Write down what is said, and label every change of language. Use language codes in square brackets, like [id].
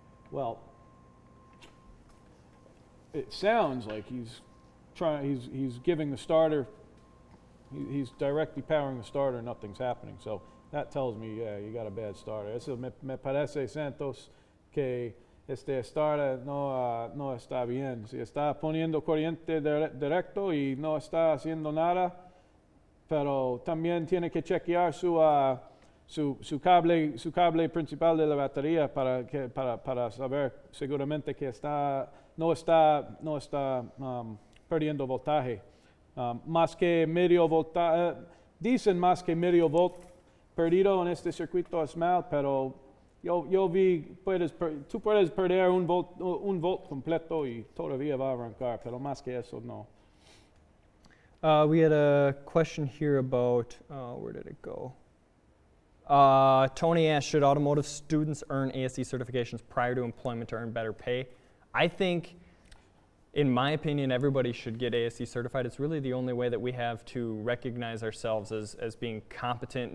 [en] Well, it sounds like he's giving the starter, he's directly powering the starter, nothing's happening. So that tells me, yeah, you got a bad starter. [es] Eso me parece, Santos, que este starter no está bien. Si está poniendo corriente directo y no está haciendo nada, pero también tiene que chequear su cable principal de la batería para saber seguramente que no está perdiendo voltaje. Más que medio voltaje, dicen más que medio volt perdido en este circuito es mal, pero yo vi, tú puedes perder un volt completo y todavía va a arrancar, pero más que eso no. [en] We had a question here about, where did it go? Tony asked, should automotive students earn ASE certifications prior to employment to earn better pay? I think, in my opinion, everybody should get ASE certified. It's really the only way that we have to recognize ourselves as being competent.